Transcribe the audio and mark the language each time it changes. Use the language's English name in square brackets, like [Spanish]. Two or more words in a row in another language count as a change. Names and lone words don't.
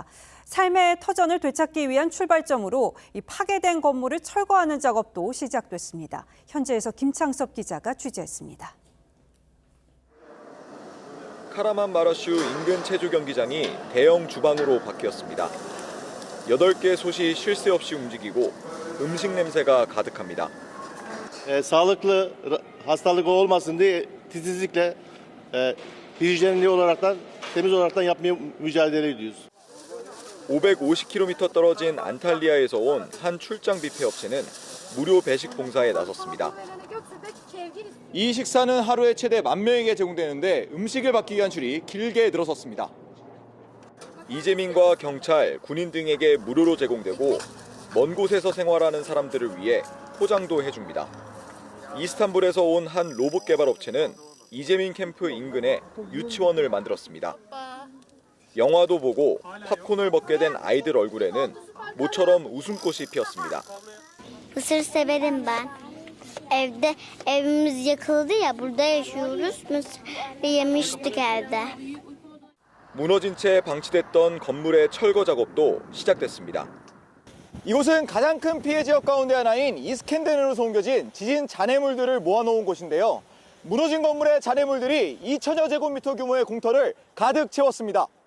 [Korean] 삶의 터전을 되찾기 위한 출발점으로 이 파괴된 건물을 철거하는 작업도 시작됐습니다. 현지에서 김창섭 기자가 취재했습니다. 카라만마라슈 인근 체조 경기장이 대형 주방으로 바뀌었습니다. 8개 솥이 쉴 새 없이 움직이고 음식 냄새가 가득합니다. [Turkish] Sağlıklı hastalık olmasın diye titizlikle hijyenli olaraktan temiz olaraktan yapmaya mücadele ediyoruz. [Korean] 550km 떨어진 안탈리아에서 온 한 출장 뷔페 업체는 무료 배식 봉사에 나섰습니다. 이 식사는 하루에 최대 10,000명에게 제공되는데 음식을 받기 위한 줄이 길게 늘어섰습니다. 이재민과 경찰, 군인 등에게 무료로 제공되고 먼 곳에서 생활하는 사람들을 위해 포장도 해줍니다. 이스탄불에서 온 한 로봇 개발 업체는 이재민 캠프 인근에 유치원을 만들었습니다. 영화도 보고 팝콘을 먹게 된 아이들 얼굴에는 모처럼 웃음꽃이 피었습니다. [Turkish] Mısır severim ben. Evimiz yakıldı ya, burada yaşıyoruz. Mısır yemiştik evde. [Korean] 무너진 채 방치됐던 건물의 철거 작업도 시작됐습니다. 이곳은 가장 큰 피해 지역 가운데 하나인 이스켄데르에서 옮겨진 지진 잔해물들을 모아놓은 곳인데요. 무너진 건물의 잔해물들이 2천여 제곱미터 규모의 공터를 가득 채웠습니다.